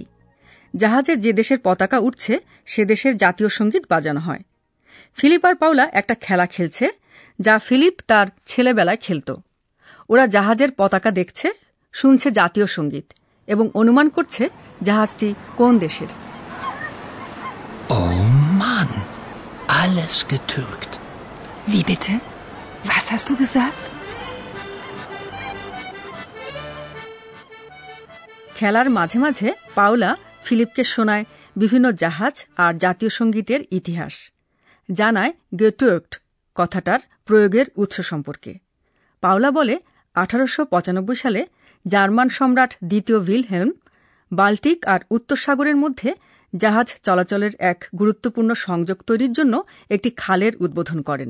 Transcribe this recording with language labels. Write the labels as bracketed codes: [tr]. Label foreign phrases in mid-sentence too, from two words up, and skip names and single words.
[bn] জাহাজে যে দেশের পতাকা উঠছে সে দেশের জাতীয় সঙ্গীত বাজানো হয়। ফিলিপ আর পাওলা একটা খেলা খেলছে, যা ফিলিপ তার ছেলেবেলায় খেলত। ওরা জাহাজের পতাকা দেখছে, শুনছে জাতীয় সঙ্গীত এবং অনুমান করছে জাহাজটি কোন দেশের। [de] Oh Mann, alles getürkt. Wie bitte? Was hast du gesagt? [bn] খেলার মাঝে মাঝে পাওলা ফিলিপকে শোনায় বিভিন্ন জাহাজ আর জাতীয় সঙ্গীতের ইতিহাস, জানায় গেটুর্কড কথাটার প্রয়োগের উৎস সম্পর্কে। পাওলা বলে 1895 সালে জার্মান সম্রাট দ্বিতীয় ভিলহেলম বাল্টিক আর উত্তর সাগরের মধ্যে জাহাজ চলাচলের এক গুরুত্বপূর্ণ সংযোগ তৈরির জন্য একটি খালের উদ্বোধন করেন।